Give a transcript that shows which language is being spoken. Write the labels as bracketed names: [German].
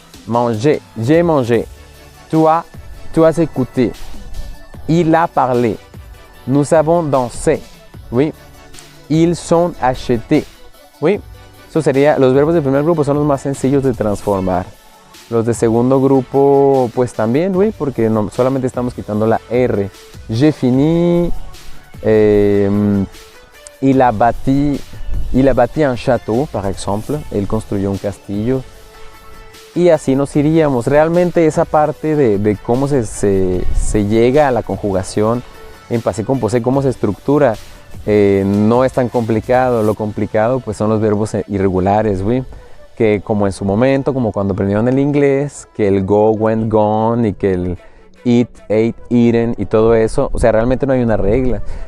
[French] Manger, j'ai mangé. Tu as écouté. Il a parlé. Nous avons dansé, oui. Ils sont achetés. Oui. [Spanish] Eso sería, los verbos del primer grupo son los más sencillos de transformar. Los de segundo grupo, pues también, oui, porque no, solamente estamos quitando la R. [French] J'ai fini. Il a bâti un château, par exemple. [Spanish] Él construyó un castillo. Y así nos iríamos. Realmente esa parte de cómo se llega a la conjugación en passé composé, cómo se estructura, no es tan complicado. Lo complicado pues son los verbos irregulares, ¿sí? Que como en su momento, como cuando aprendieron el inglés, que el go, went, gone, y que el eat, ate, eaten y todo eso. O sea, realmente no hay una regla.